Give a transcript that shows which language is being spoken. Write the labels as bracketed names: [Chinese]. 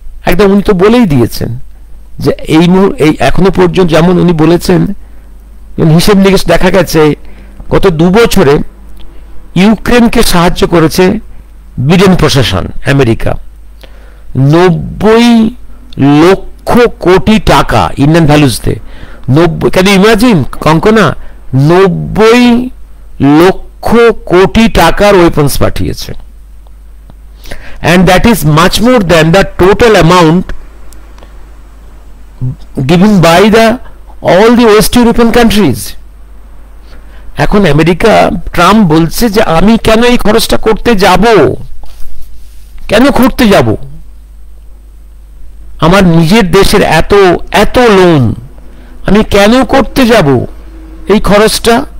[Bangla] একদম উনি তো বলেই দিয়েছেন যে এই এখনো পর্যন্ত, যেমন উনি বলেছেন, হিসেব নিকেশ দেখা গেছে গত 2 বছরে ইউক্রেনকে সাহায্য করেছে বিডেন প্রশাসন, আমেরিকা, 90 লক্ষ কোটি টাকা Indian ভ্যালুজতে। 90, [English] can you imagine [Bangla] Konkona, 90 lakh crore টাকার ওয়েপন্স পাঠিয়েছে। [English] and that is much more than the total amount given by all the West European countries. [Bangla] এখন আমেরিকা, ট্রাম্প বলছে যে আমি কেন এই খরচটা করতে যাব, কেন করতে যাব, আমার নিজের দেশের এত এত লোন আমি কেন করতে যাব এই খরচটা।